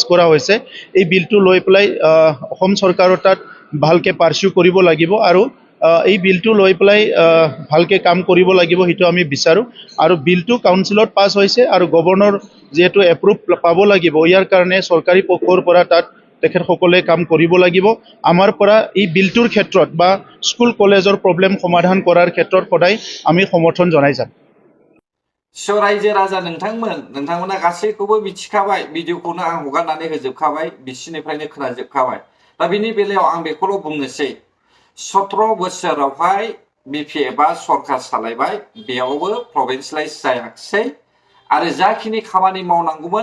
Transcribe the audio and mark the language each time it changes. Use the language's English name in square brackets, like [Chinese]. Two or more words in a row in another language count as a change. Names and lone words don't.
[Assamese] কৰা হৈছে এই বিলটো লৈ পেলাই অসম চৰকাৰৰ তাত ভালকৈ পাৰ্চিউ কৰিব লাগিব আৰু এই বিলটো লৈ পেলাই ভালকৈ কাম কৰিব লাগিব সেইটো আমি বিচাৰোঁ আৰু বিলটো কাউন্সিলত পাছ হৈছে আৰু গভৰ্ণৰ যিহেতু এপ্ৰুভ পাব লাগিব ইয়াৰ কাৰণে চৰকাৰী পক্ষৰ পৰা তাত তেখেতসকলে কাম কৰিব লাগিব আমাৰ পৰা এই বিলটোৰ ক্ষেত্ৰত বা [English] school college problem [Assamese] সমাধান কৰাৰ ক্ষেত্ৰত সদায় আমি সমৰ্থন জনাই যাম [Bodo] रायजो राजा नोंथांमोना गासैखौबो मिथिखाबाय भिडिअखौनो आं हगारनानै होजोबखाबाय बिसिनिफ्रायनो खोनाजोबखाबाय दा बिनि बेलायाव आं बेखौल' बुंनोसै 17 बोसोरावहाय BPF आ सरकार सालायबाय बेयावबो प्रभिन्सियेलाइज जायाखिसै आरो जाखिनि खामानि मावनांगौमोन